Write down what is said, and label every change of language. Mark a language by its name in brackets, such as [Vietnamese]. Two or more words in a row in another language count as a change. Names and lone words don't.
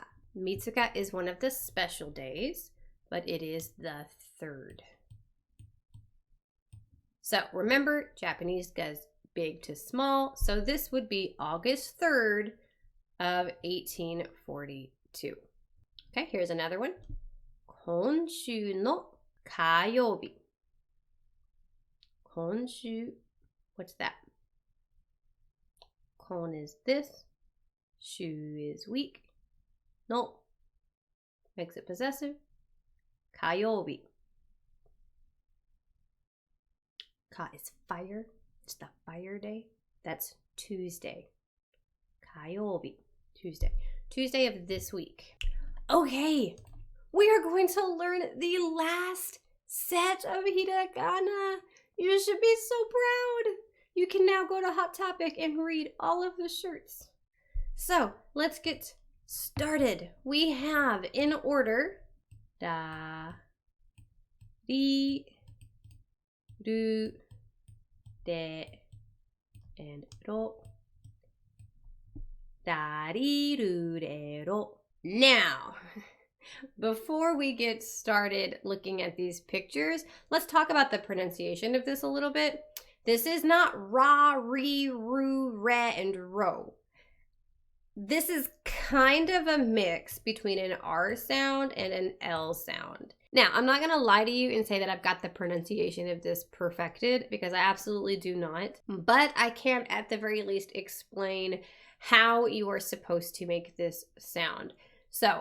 [English] Mitsuka is one of the special days, but it is the 3rd. So remember, Japanese goes big to small, so this would be August 3rd of 1842. Okay, here's another one. [Japanese] 今週の火曜日. 今週, [English] what's that? 今 is this. 週 is week. の makes it possessive. [Japanese] 火曜日. [English] Ka is fire. It's the fire day. That's Tuesday. [Japanese] 火曜日. [English] Tuesday. Tuesday of this week. Okay, we are going to learn the last set of hiragana. You should be so proud. You can now go to Hot Topic and read all of the shirts. So let's get started. We have in order da, ri, ru, de, and ro. Da, ri, ru, de, ro. Now, before we get started looking at these pictures, let's talk about the pronunciation of this a little bit. This is not ra, ri, ru, re, and ro. This is kind of a mix between an R sound and an L sound. Now, I'm not going to lie to you and say that I've got the pronunciation of this perfected, because I absolutely do not. But I can, at the very least, explain how you are supposed to make this sound.